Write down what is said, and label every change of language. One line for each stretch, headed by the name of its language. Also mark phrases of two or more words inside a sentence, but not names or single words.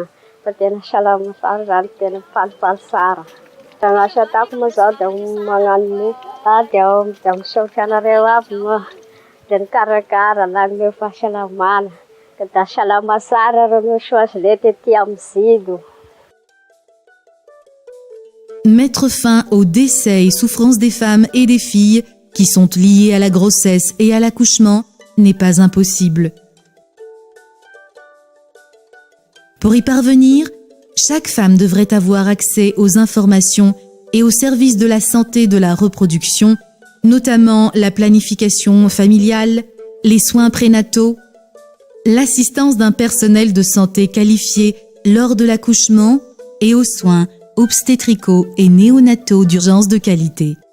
Malagasy: Fa tena salama sara zany, tena falifaly sara. Da gn'asa ataoko moa zao da magnano da misaotra anareo aby moa. Da nikarakara lagnome fahasalamana. Da salama sara reo soasilety ety amzigo.
French: Mettre fin aux décès et souffrances des femmes et des filles qui sont liées à la grossesse et à l'accouchement n'est pas impossible. Pour y parvenir, chaque femme devrait avoir accès aux informations et aux services de la santé de la reproduction, notamment la planification familiale, les soins prénataux, l'assistance d'un personnel de santé qualifié lors de l'accouchement et aux soins obstétricaux et néonataux d'urgence de qualité.